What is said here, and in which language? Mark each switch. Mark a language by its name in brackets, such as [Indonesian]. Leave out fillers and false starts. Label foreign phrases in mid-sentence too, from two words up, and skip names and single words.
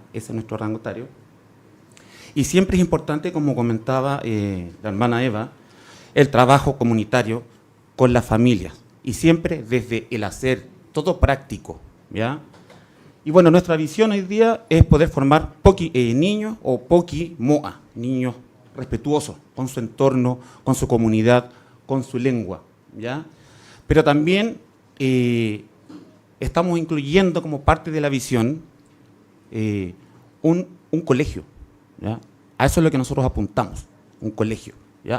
[Spanish] Ese es nuestro rango etario. Y siempre es importante, como comentaba la hermana Eva, el trabajo comunitario con las familias. Y siempre desde el hacer, todo práctico. ¿Ya? Y bueno, nuestra visión hoy día es poder formar niños o [Rapanui] poki moa, [Spanish] niños respetuosos con su entorno, con su comunidad, con su lengua, ¿ya? Pero también estamos incluyendo como parte de la visión un colegio, ¿ya? A eso es lo que nosotros apuntamos, un colegio, ¿ya?